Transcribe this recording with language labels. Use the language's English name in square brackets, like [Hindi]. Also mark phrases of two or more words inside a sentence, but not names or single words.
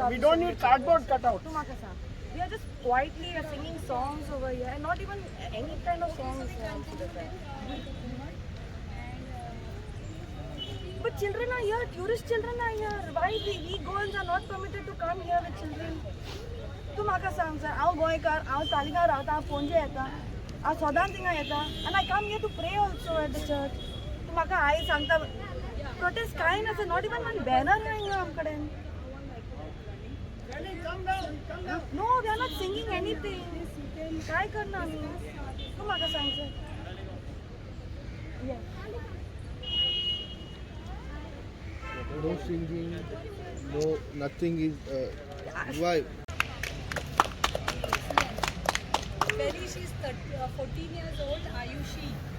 [English] We don't need cardboard cutouts. We are just quietly singing songs over here, and not even any kind of songs. But children are here, tourist children are here. Why we girls are not permitted to come here with children? [Konkani] तू म्हाका सांग सर हांव गोंयकार हांव तालिगांव रावता हांव पणजे येता हांव सदांच थिंगा येता आनी [English] I come here to pray also at the church [Konkani] तू म्हाका हाय सांगता प्रोटेस्ट कांय ना सर [English] not even one banner [Konkani] आहा हिंगा आम कडेन [English] no we are not singing anything [Konkani] काय करना आमी तू म्हाका सांग सर [English] No singing, no nothing is. Why? Very, she's 14 years old. Ayushi.